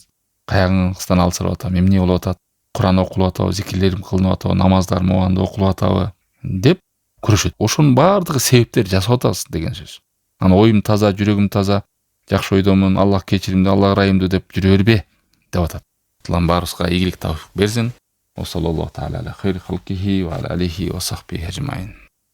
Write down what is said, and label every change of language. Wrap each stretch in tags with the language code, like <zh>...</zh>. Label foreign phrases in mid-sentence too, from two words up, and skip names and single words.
<ky>Каягыңыздан алсырап атам, эмне болуп атат? Куран окулуп атабы, зикирлерим кылынып атабы, намаздарым убагында окулуп атабы деп күрөшөт. Ошонун баардыгы себептер жасап атабыз деген сөз. Анан оюм таза, жүрөгүм таза, жакшы ойдомун, Аллах кечиримдүү, Аллах ырайымдуу деп жүрө бербе деп атат. Аллах баарыбызга ийгилик тауфик берсин.</ky> <ar>وصلى الله تعالى على خير خلقه وعلى آله وصحبه أجمعين.</ar>